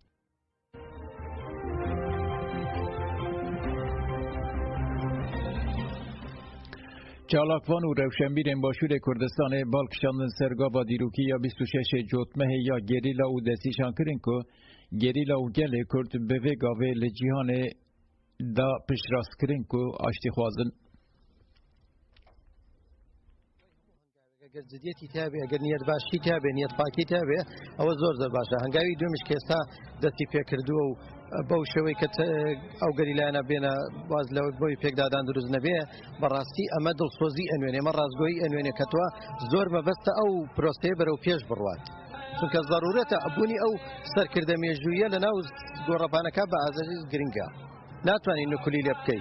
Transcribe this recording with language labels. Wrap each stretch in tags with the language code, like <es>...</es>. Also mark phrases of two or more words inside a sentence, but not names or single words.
<ku>Çalakvan û rewşenbîrên Başûrê Kurdistanê balkişandin ser gava dîrokî ya 26 Cotmehê ya gerîla û destîşan kirin ku gerîla û gelê Kurd bi vê gavê li cîhanê da piştrast kirin ku aştî xwazin.</ku> <ckb>ئەگەر جدیەتی تابێ ئەگەر نیەت باشی تابێ نیەت پاکی تابێ ئەوە زۆر باشە هەنگاوی دومیش کە ئێستا دەستی پێکردووە و بەو شێوەی کە ئەو گەریلایەنە بێنە باز لەوە بۆی پێکدادان دروست نەبێ بەڕاستی ئەمە دڵسۆزی ئەنوێنێ ئەمە ڕازگۆیی ئەنوێنێ کە تۆ زۆر مەبەستە ئەو پرۆسەیە بەرەو پێش بڕوات چونکە ضرورەتە ئەبوونی ئەو سەرکردە مێژوویە لە ناو گۆڕەپانەکە بە ئازاری گرنگە ناتوانین نکولی لێ بکەیت.</ckb>